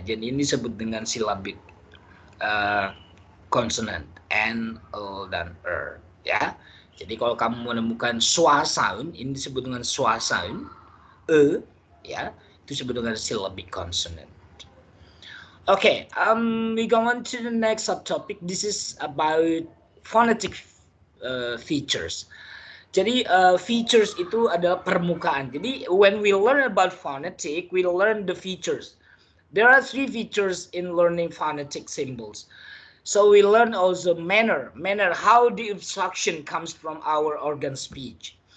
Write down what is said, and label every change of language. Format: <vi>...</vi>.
<id>Jadi ini disebut dengan syllabic consonant N, O, dan R ya. Jadi kalau kamu menemukan schwa sound, ini disebut dengan schwa sound, E ya, itu disebut dengan syllabic consonant.</id> <en>Okay, we go on to the next subtopic. This is about phonetic features.</en> <id>Jadi features itu adalah permukaan. Jadi</id> <en>when we learn about phonetic, we learn the features. There are 3 features in learning phonetic symbols. So we learn also manner, how the instruction comes from our organ speech.</en>